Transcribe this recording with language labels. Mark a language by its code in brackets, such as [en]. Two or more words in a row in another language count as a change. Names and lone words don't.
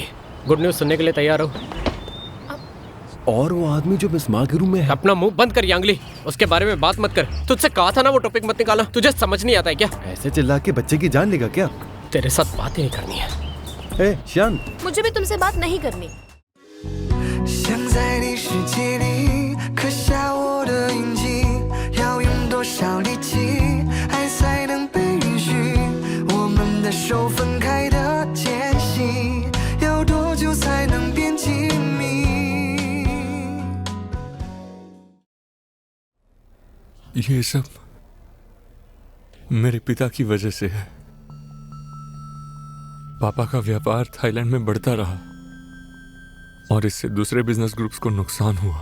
[en] good news [hi] सुनने के लिए तैयार हो? और वो आदमी जो मिस्मा के रूम में है। अपना मुंह बंद कर यांगली, उसके बारे में बात मत कर। तुझसे कहा था ना वो टॉपिक मत निकालना, तुझे समझ नहीं आता है क्या? ऐसे चिल्ला के बच्चे की जान लेगा क्या? तेरे साथ बात ही नहीं करनी है। ए, शान, मुझे भी तुमसे बात नहीं करनी। [zh] 想在你世界里刻下我的印记，要用多少力气，爱才能被允许？我们的手分开的间隙，要多久才能变亲密？ [hi] ये सब मेरे पिता की वजह से है। पापा का व्यापार थाईलैंड में बढ़ता रहा और इससे दूसरे [en] business groups [hi] को नुकसान हुआ।